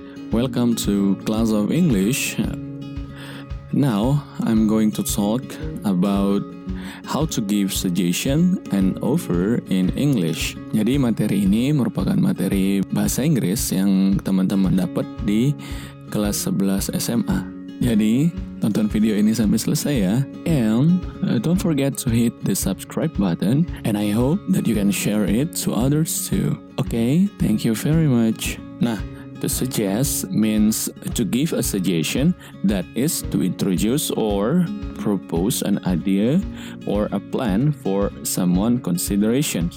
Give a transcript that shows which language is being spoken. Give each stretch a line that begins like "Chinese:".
English: Welcome to Class of English. Now, I'm going to talk about how to give suggestion and offer in English.
Indonesian: Jadi materi ini merupakan materi bahasa Inggris yang teman-teman dapat di kelas 11 SMA. Jadi, tonton video ini sampai selesai ya.
English: And don't forget to hit the subscribe button. And I hope that you can share it to others too. Okay, thank you very much. Nah, to suggest means to give a suggestion, that is to introduce or propose an idea or a plan for someone consideration.